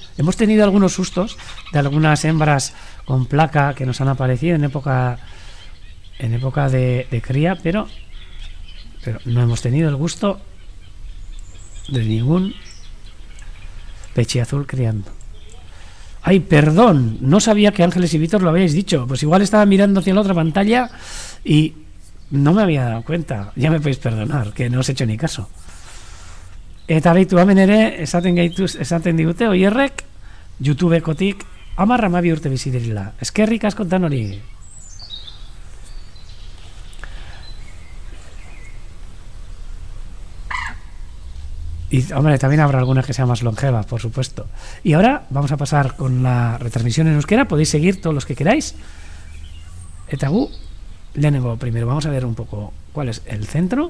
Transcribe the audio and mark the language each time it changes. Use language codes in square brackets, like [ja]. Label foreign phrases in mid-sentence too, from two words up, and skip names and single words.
[es] Hemos tenido algunos sustos de algunas hembras con placa que nos han aparecido en época de cría, pero no hemos tenido el gusto de ningún peche azul criando. Ay, perdón, no sabía que Ángeles y Víctor lo habíais dicho. Pues igual estaba mirando hacia la otra pantalla y no me había dado cuenta. Ya me podéis perdonar, que no os he hecho ni caso. [eu] Eta behitu hemen ere, esaten digute, oierrek, YouTubekotik 12 urte bizi direla. Eskerrik askotan hori. [es] Y, hombre, también habrá algunas que sean más longevas, por supuesto. Y ahora vamos a pasar con la retransmisión en euskera. Podéis seguir todos los que queráis. [eu] Eta gu, lehenengo [es] primero vamos a ver un poco cuál es el centro.